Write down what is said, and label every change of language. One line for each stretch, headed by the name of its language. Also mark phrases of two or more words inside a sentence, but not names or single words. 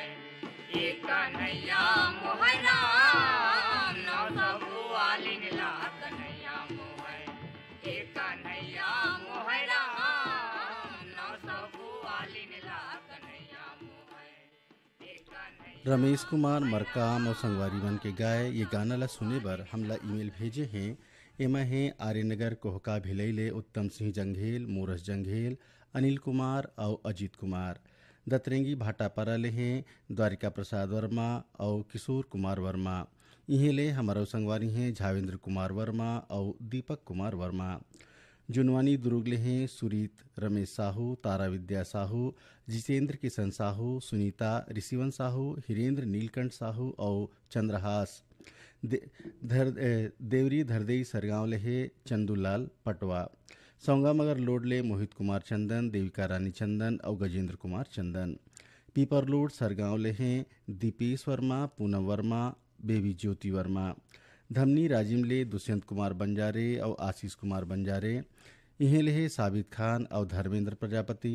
Chhattisgarhi: ये कन्हैया मोहै राम, नौ सौ गुआलिन ला कन्हैया मोहै। ये कन्हैया मोहै राम, नौ सौ गुआलिन ला कन्हैया मोहै। ये कन्हैया रमेश कुमार मरकाम और संगवारी मन के गाय ये गाना ला सुने बर हमला ईमेल भेजे हैं। एमा है आर्यनगर कोहका भिलैले उत्तम सिंह जंघेल, मोरस जंघेल, अनिल कुमार और अजीत कुमार। दतरेंगी भाटापारा ले हैं द्वारिका प्रसाद वर्मा और किशोर कुमार वर्मा। इन्हें ले हमारा संगवारी हैं झावेंद्र कुमार वर्मा और दीपक कुमार वर्मा। जुनवानी दुर्ग ले हैं सुरीत रमेश साहू, तारा विद्या साहू, जितेंद्र किशन साहू, सुनीता ऋषिवन साहू, हिरेंद्र नीलकंठ साहू और चंद्रहास। देवरी धरदेई सरगांव ले है चंदूलाल पटवा। सौंगा मगर लोडले मोहित कुमार चंदन, देविका रानी चंदन और गजेंद्र कुमार चंदन। पीपर लोड सरगांव ले हैं दीपेश वर्मा, पूनम वर्मा, बेबी ज्योति वर्मा। धमनी राजिम ले दुष्यंत कुमार बंजारे और आशीष कुमार बंजारे। इन्हें ले हैं साबित खान और धर्मेंद्र प्रजापति।